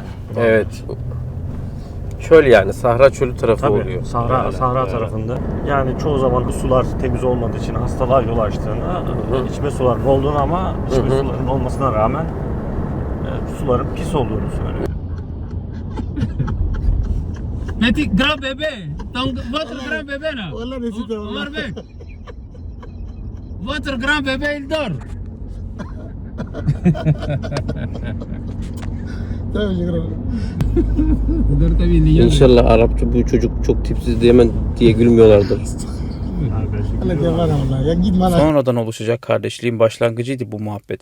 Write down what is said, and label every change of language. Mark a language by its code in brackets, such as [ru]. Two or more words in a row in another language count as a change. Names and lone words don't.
[tr] Evet. Çöl yani Sahra Çölü tarafı Tabii, oluyor. Sahra tarafında. Yani çoğu zaman bu sular temiz olmadığı için hastalığa yol açtığını, içme sularının olduğunu ama içme sularının olmasına rağmen suların pis olduğunu söylüyor. [fr] Petit grand bébé, votre grand bébé là. [tr] Omar Bey. [fr] Votre grand bébé il dort. [tr] İnşallah Arapça bu çocuk çok tipsiz diyemem diye gülmüyorlardır. Sonradan oluşacak kardeşliğin başlangıcıydı bu muhabbet.